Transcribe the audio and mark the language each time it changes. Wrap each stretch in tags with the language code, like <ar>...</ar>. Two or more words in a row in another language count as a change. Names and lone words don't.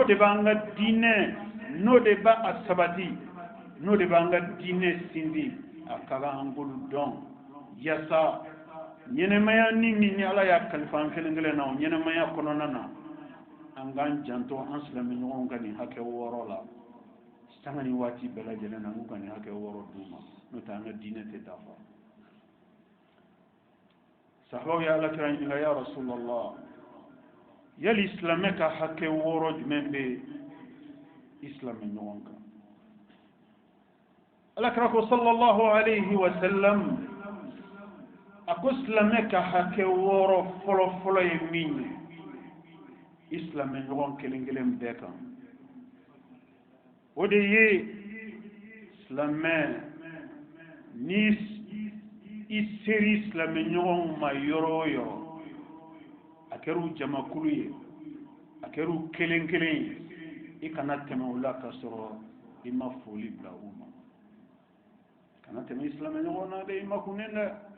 <bm>de b'an ka diinɛ n'o de b'a a sabati n'o de b'an ka diinɛ sinsin a ka kan an k'olu dɔn yaasa ɲɛnɛmaya ni min ni ala y'a kalifa an kelen kelen na o ɲɛnɛmaya kɔnɔna na an k'an janto an silamɛ ɲɔgɔn ka nin hakɛ 6 la sanga ni waati bɛɛ lajɛlen na an k'u ka nin hakɛ 6 d'u ma n'o tɛ an ka diinɛ tɛ dafa sahabaw ye alakira ɲininka</bm> <ar>يا رسول الله</ar> <bm>yali silamɛ ka hakɛ 6 jumɛn bɛ i silamɛ ɲɔgɔn kan alakira ko</bm> <ar>صلى الله عليه وسلم</ar> <bm>a ko silamɛ ka hakɛ 6 fɔlɔ ye min ye i silamɛ ɲɔgɔn kelen kelen bɛɛ kan o de ye silamɛ ni i seri silamɛ ɲɔgɔn ma yɔrɔ o yɔrɔ a kɛra jamakulu ye a kɛra kelen kelen ye i kana tɛmɛ o la ka sɔrɔ i ma foli bila u ma kana tɛmɛ i silamɛ ɲɔgɔn na dɛ i ma kunnen dɛ</bm>